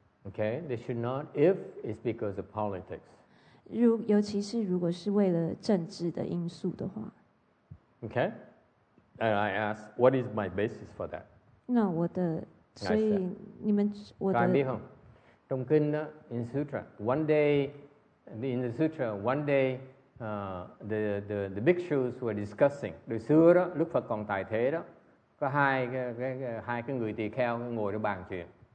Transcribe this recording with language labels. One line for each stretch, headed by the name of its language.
English: Okay, they should not if it's because of politics.
Chinese: 尤其是如果是为了政治的因素的话。
English: Okay, and I asked, what is my basis for that?
Chinese: 那所以你们我的。
Vietnamese: các biết không? Trong kinh đó,
English: in sutra, one day in the sutra, one day the bhikshus were discussing.
Vietnamese: Từ xưa đó, lúc Phật còn tại thế đó, có hai cái người tỳ kheo ngồi để bàn chuyện.